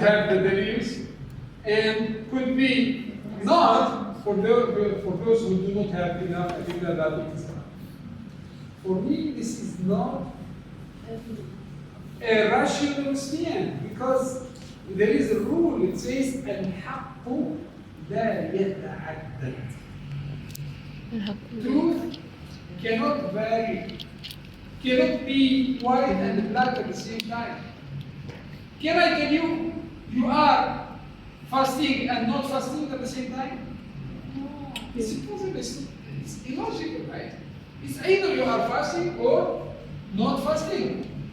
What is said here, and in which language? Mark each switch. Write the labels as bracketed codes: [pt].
[en] have the dalils, and could be not for those who do not have enough adilla that it is. For me, this is not a rational stand, because there is a rule. It says [ar] الحق لا يتعدد. [en] Truth cannot vary, cannot be white and black at the same time. Can I tell you, you are fasting and not fasting at the same time? It's impossible. It's illogical, right? It's either you are fasting or not fasting.